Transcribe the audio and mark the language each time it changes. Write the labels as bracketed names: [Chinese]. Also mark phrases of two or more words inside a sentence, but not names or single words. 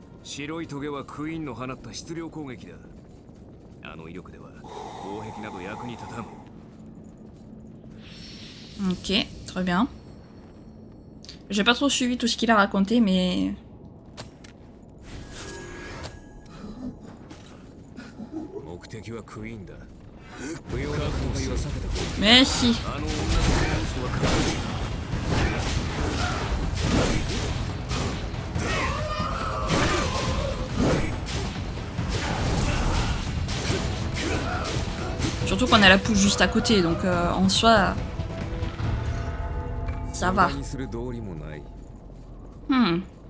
[Japanese] 白いトゲはクイーンの放った質量攻撃だ。あの威力では防壁など役に立たん。 [French] Ok, très bien. J'ai pas trop suivi tout ce qu'il a raconté, mais... [Japanese] 目的はクイーンだ。不要な後悔は避けた方がいい。 [French] Mais si. [Japanese] あの女の子の嘘は隠れ [French] Surtout qu'on a la pousse juste à côté, donc en soi... Ça va. Hmm.